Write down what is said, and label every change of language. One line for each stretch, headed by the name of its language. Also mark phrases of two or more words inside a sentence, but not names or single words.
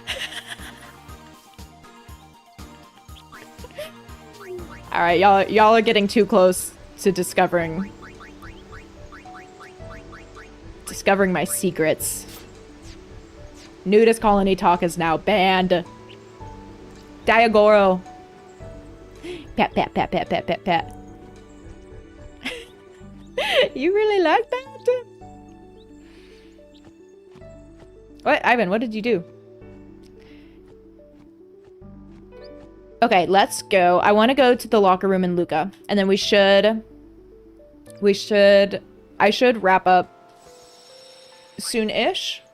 English: Alright, y'all are getting too close to discovering my secrets. Nudist colony talk is now banned. Diagoro. Pat, pat, pat, pat, pat, pat, pat. You really like that? What? Ivan, what did you do? Okay, let's go. I want to go to the locker room in Luca. And then I should wrap up soon-ish.